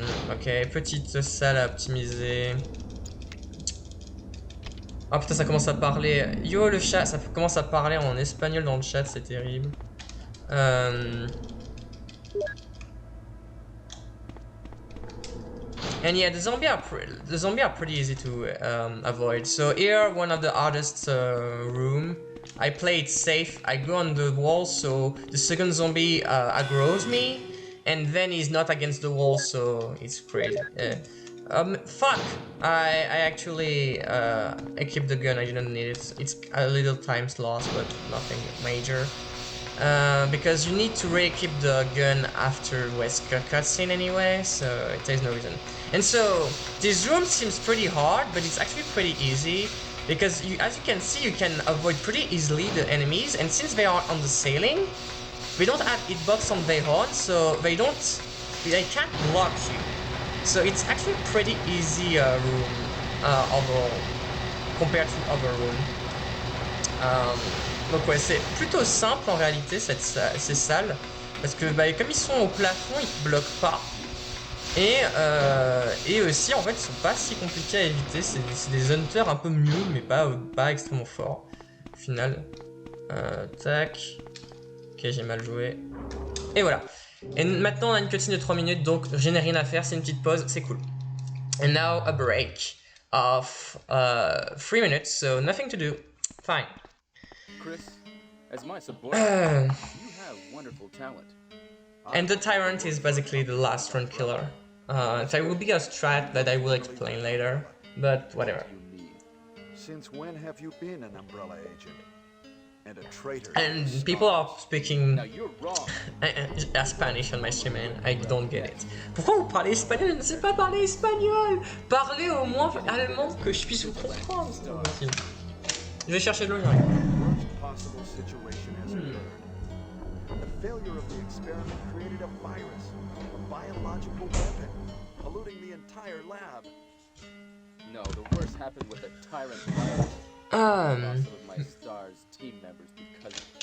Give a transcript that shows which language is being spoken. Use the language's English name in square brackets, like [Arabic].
[French] Ok, petite salle à optimiser. Ah putain, ça commence à parler. Yo le chat, ça commence à parler en espagnol dans le chat, c'est terrible. [English] And yeah, the zombie are pretty easy to avoid. So here, one of the hardest room. I play it safe. I go on the wall, so the second zombie aggroes me, and then he's not against the wall, so it's great. Fuck! I actually equipped the gun. I didn't need it. It's a little times lost, but nothing major. Because you need to re-equip the gun after Wesker cutscene anyway, so it takes no reason. And so this room seems pretty hard, but it's actually pretty easy because as you can see, you can avoid pretty easily the enemies. And since they are on the ceiling, they don't have hitbox on their own, so they can't block you. So it's actually pretty easy room overall. compared to other rooms. [French] Donc ouais, c'est plutôt simple en réalité ces salles, parce que bah, comme ils sont au plafond, ils te bloquent pas. Et aussi en fait ils sont pas si compliqués à éviter, c'est des hunters un peu mieux mais pas extrêmement forts au final. Tac. Ok, j'ai mal joué. Et voilà. Et maintenant on a une cutscene de 3 minutes, donc je n'ai rien à faire, c'est une petite pause, c'est cool. [English] And now a break of 3 minutes, so nothing to do. Fine. Chris, as my subordinate, you have wonderful talent. And the Tyrant is basically the last run killer. There will be a strat that I will explain later, but whatever. Since when have you been an Umbrella agent? And a traitor. And people are speaking Now you're wrong. Spanish on my stream and I don't get it. [French] Pourquoi vous parlez espagnol? Je ne sais pas parler espagnol. Parlez au moins allemand que je puisse vous comprendre. Je vais chercher de l'eau. [English] Worst possible situation has occurred. The failure of the experiment created a virus, a biological weapon, polluting the entire lab. No, the worst happened with the tyrant virus. Lost some of my STARS team members because